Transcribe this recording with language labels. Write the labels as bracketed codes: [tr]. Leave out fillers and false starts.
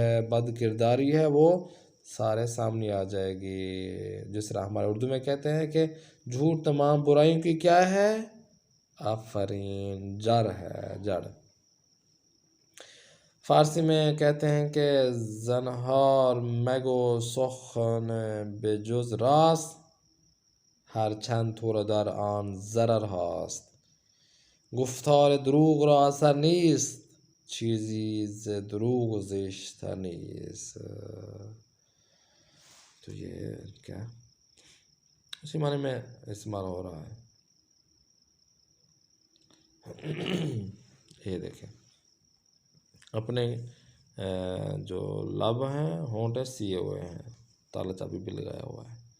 [ur] بد کرداری ہے، وہ سارے سامنے آ جائے گی۔ جس طرح ہمارے اردو میں کہتے ہیں کہ جھوٹ تمام برائیوں کی کیا ہے؟ آفرین، جڑ ہے، جڑ۔ فارسی میں کہتے ہیں کہ [fa] زنہار مگو سخن به جز راست، هرچند تو را در آن ضرر هاست. گفتار دروغ را اثر نیست، چیزی ز دروغ زشتر نیست. [ur] تو یہ کیا اسی معنی میں استعمال ہو رہا ہے۔ یہ دیکھیں اپنے جو لب ہیں، ہونٹ سیے ہوئے ہیں، تالا چابی بھی لگایا ہوا ہے۔